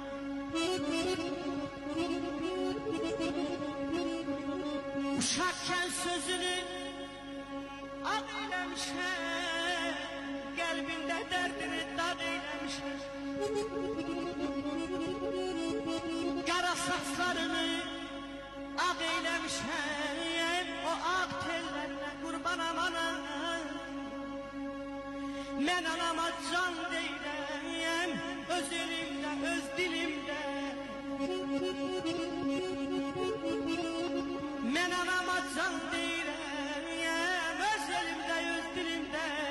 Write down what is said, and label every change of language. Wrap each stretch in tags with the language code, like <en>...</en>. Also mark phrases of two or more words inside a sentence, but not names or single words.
<tr>Uşakken sözünü ad eylemişler, kalbinde derdini dad eylemişler. Kara saçlarını ak eylemişler, o ak tellerine kurban amana.</tr> <az>Men anama can deyirəm, öz elimdə, öz dilimdə. Men anama can deyirəm, öz elimdə, öz dilimdə.</az>